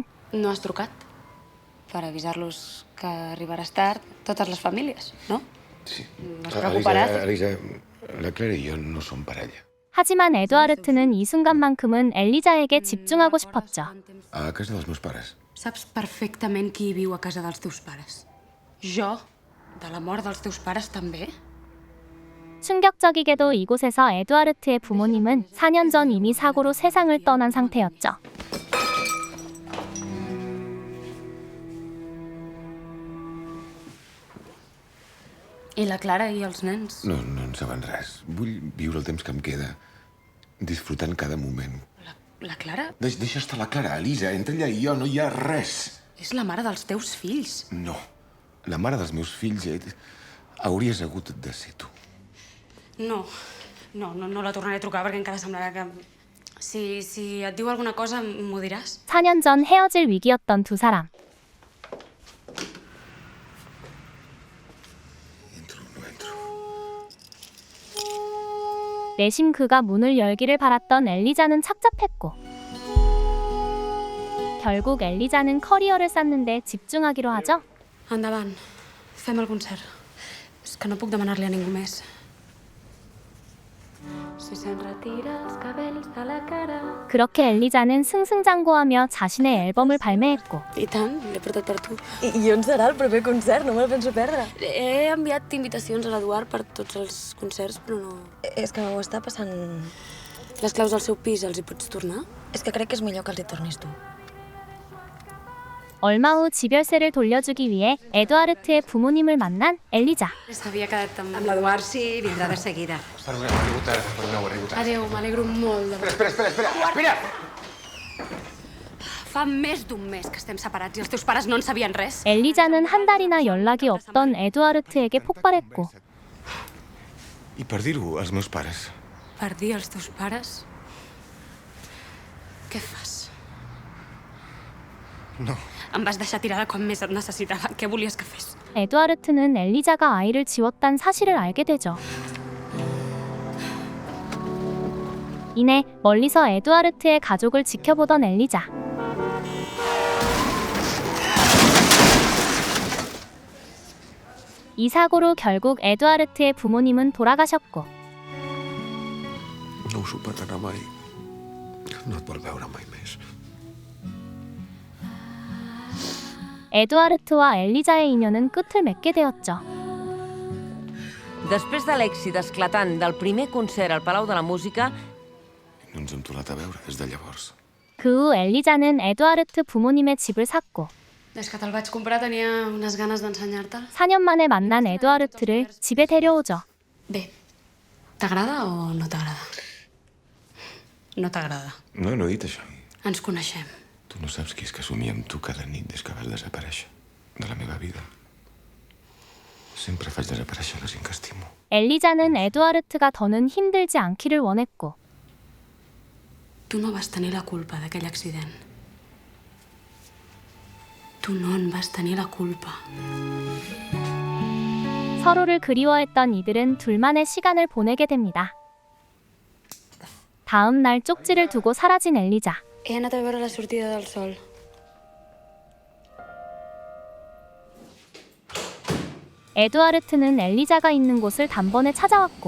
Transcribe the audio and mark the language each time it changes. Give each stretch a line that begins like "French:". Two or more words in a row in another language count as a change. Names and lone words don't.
Catalan: No has trucat? Per avisar-los que arribaràs tard totes les famílies, no? Sí. No es preocuparàs? Elisa, la Clara i jo no som parella.
Korean: 하지만 에두아르트는 이 순간만큼은 엘리자에게 집중하고 싶었죠.
Catalan: A casa dels meus pares. Saps perfectament qui viu a casa dels teus pares. Jo? De la mort dels teus pares també?
Korean: 충격적이게도 이곳에서 에두아르트의 부모님은 4년 전 이미 사고로 세상을 떠난 상태였죠.
Catalan: I la Clara i els nens? No en saben res. Vull viure el temps que em queda, disfrutant cada moment. La Clara Deixa estar la Clara, Elisa. Entre ella i jo no hi ha res. és la mare dels teus fills. No. La mare dels meus fills hauries hagut de ser tu. No la tornaré a trucar perquè encara semblarà que... Si et diu alguna cosa, m'ho diràs?
Korean: 4년 전 헤어질 위기였던 두 사람. 내심 그가 문을 열기를 바랐던 엘리자는 착잡했고 결국 엘리자는 커리어를 쌓는데 집중하기로 하죠.
Catalan: Endavant, fem el concert. És que no puc demanar-li a ningú més. Si se'n retira els cabells de la cara.
Korean: 그렇게 엘리자는 승승장구하며 자신의 앨범을 발매했고
Catalan: I tant, l'he portat per tu. I on serà el proper concert? No me'l penso perdre. He enviat invitacions a l'Eduard per tots els concerts, però no... És que m'ho està passant... Les claus del seu pis els hi pots tornar? És que crec que és millor que els hi tornis tu.
Korean: 얼마 후 지별세를 돌려주기 위해 에두아르트의 부모님을 만난 엘리자.
Catalan: S'havia quedat amb... Amb l'Eduard sí, vindrà de seguida. Adéu, m'alegro molt de... Espera! Fa més d'un mes que estem separats i els teus pares no en sabien res.
Korean: 엘리자는 한 달이나 연락이 없던 에두아르트에게 폭발했고
Catalan: I per dir-ho als meus pares. Per dir als teus pares? Què fas? No. Em vas deixar tirada quan més et necessitava. Què volies que fes?
Korean: 에두아르트는 엘리자가 아이를 지웠다는 사실을 알게 되죠. 이내 멀리서 에두아르트의 가족을 지켜보던 엘리자. 이 사고로 결국 에두아르트의 부모님은 돌아가셨고
Catalan: No ho superarà mai. No et vol veure mai més.
Korean: 에두아르트와 엘리자의 인연은 끝을 맺게 되었죠.
Catalan: Després de l'èxit esclatant del primer concert al Palau de la Música, No ens hem tornat a veure des de llavors.
Korean: 그 후 엘리자는 에두아르트 부모님의 집을 샀고
Catalan: Des que te'l vaig comprar tenia unes ganes d'ensenyar-te'l.
Korean: 4년 만에 만난 에두아르트를 집에 데려오죠.
Catalan: Bé, t'agrada o no t'agrada? No t'agrada. No he dit això. Ens coneixem. Tu no saps qui és que somia amb tu cada nit des que vas desaparèixer de la meva vida. Sempre faig desaparèixer la gent que estimo.
Korean: 엘리자는 에두아르트가 더는 힘들지 않기를 원했고
Catalan: Tu no vas tenir la culpa d'aquell accident. Tu no en vas tenir la culpa.
Korean: 서로를 그리워했던 이들은 둘만의 시간을 보내게 됩니다. 다음 날 쪽지를 두고 사라진 엘리자.
Catalan: He anat a veure la sortida del sol.
Korean: 에두아르트는 엘리자가 있는 곳을 단번에 찾아왔고